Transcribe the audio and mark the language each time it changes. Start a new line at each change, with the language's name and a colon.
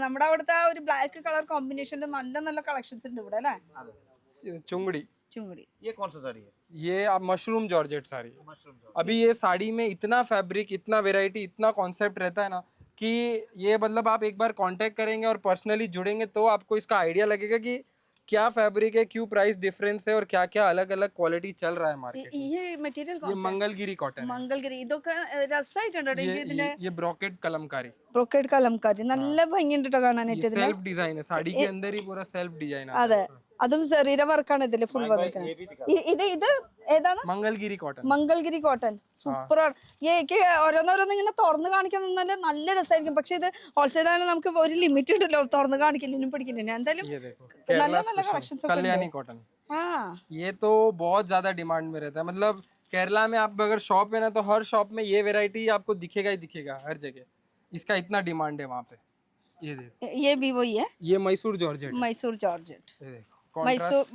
Malayalam: നമ്മുടെ അവിടുത്തെ ആ ഒരു ബ്ലാക്ക് കളർ കോമ്പിനേഷന്റെ നല്ല നല്ല കളക്ഷൻസ് ഉണ്ട് ഇവിടെ അല്ലേ?
Hindi: चुंगड़ी.
Malayalam: ചുങ്ങടി.
Hindi: ये कौन सा साड़ी है? ये आप मशरूम जॉर्जेट साड़ी. मशरूम. अभी ये साड़ी में इतना फैब्रिक, इतना वेराइटी, इतना कॉन्सेप्ट रहता है ना कि ये मतलब आप एक बार कांटेक्ट करेंगे और पर्सनली जुड़ेंगे तो आपको इसका आइडिया लगेगा कि क्या फैब्रिक है, क्यों प्राइस डिफरेंस है और क्या क्या अलग अलग क्वालिटी चल रहा है मार्केट.
Malayalam: ഈ മെറ്റീരിയൽ
Hindi: ये मंगलगिरी कॉटन.
Malayalam: മംഗൾഗിരി ഇതൊക്കെ രസമായിട്ടുണ്ട്. ഇതിന്റെ
Hindi: ये ब्रोकेट कलमकारी.
Malayalam: ബ്രോക്കേഡ് കലംകാരി നല്ല ഭംഗിയുണ്ട് കേട്ടോ കാണാനായിട്ട്. ഇതിന്
Hindi: सेल्फ डिजाइन है. साड़ी के अंदर ही पूरा सेल्फ डिजाइन है.
Malayalam: അതെ അതും ശരീര വർക്കാണ് ഇതില് ഫുൾ വന്നിരിക്കുന്നത്. ഇത് ഏതാണ്?
Hindi: मंगलगिरी कॉटन.
Malayalam: മംഗൾഗിരി കോട്ടൺ സൂപ്പറാണ്. എനിക്ക് ഓരോന്നോരോന്ന് ഇങ്ങനെ തുറന്ന് കാണിക്കാൻ നിന്നാല് നല്ല രസമായിരിക്കും. പക്ഷെ ഇത് ഹോൾസെയിൽ ആണ്, നമുക്ക് ഒരു ലിമിറ്റ് ഉണ്ടല്ലോ തുറന്ന് കാണിക്കലിനും പിടിക്കലിനും. എന്തായാലും
Hindi: ये देखो
Malayalam: നല്ല
Hindi: केरला
Malayalam: നല്ല കളക്ഷൻസ്
Hindi: स्पेशल कल्याणी कॉटन. ആ ये तो बहुत ज्यादा डिमांड में रहता है. मतलब केरला में आप अगर शॉप में ना तो हर शॉप में ये वेराइटी आपको दिखेगा ही दिखेगा हर जगह. इसका इतना डिमांड है वहाँ पे. ये देखो ये भी वही है ये मैसूर जॉर्जेट.
Malayalam: മൈസൂർ ജോർജറ്റ്.
Hindi: ये देखो कॉन्ट्रास्ट.